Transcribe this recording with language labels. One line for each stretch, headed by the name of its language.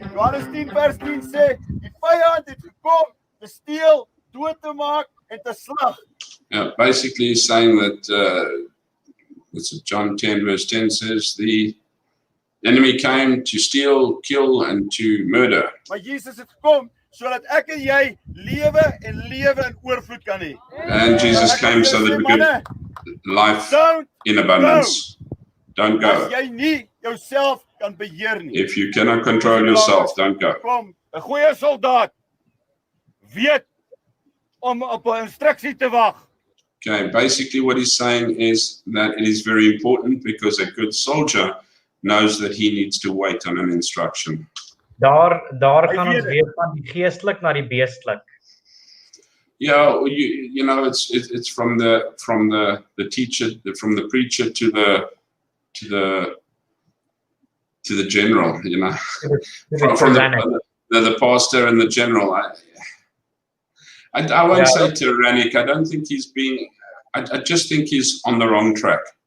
Afrikaans: Johannes 10 vers 10 sê, die vyand het gekom te steel, dood te maak en te slag.
English: Yeah, basically he's saying that John 10 verse 10 says the enemy came to steal, kill and to murder.
Afrikaans: Maar Jesus het gekom sodat ek en jy lewe en lewe in oorvloed kan hê.
English: And Jesus came so that we could life in abundance. Don't go.
Afrikaans: As jy nie jouself kan beheer nie.
English: If you cannot control yourself, don't go.
Afrikaans: Kom, 'n goeie soldaat weet om op 'n instruksie te wag.
English: Okay, basically what he's saying is that it is very important because a good soldier knows that he needs to wait on an instruction.
Afrikaans: Daar gaan ons weer van die geestelik na die beestelik.
English: Yeah, you know it's from the teacher, from the preacher to the general, you know, from the pastor and the general. I won't say tyrannic. I don't think he's being. I just think he's on the wrong track.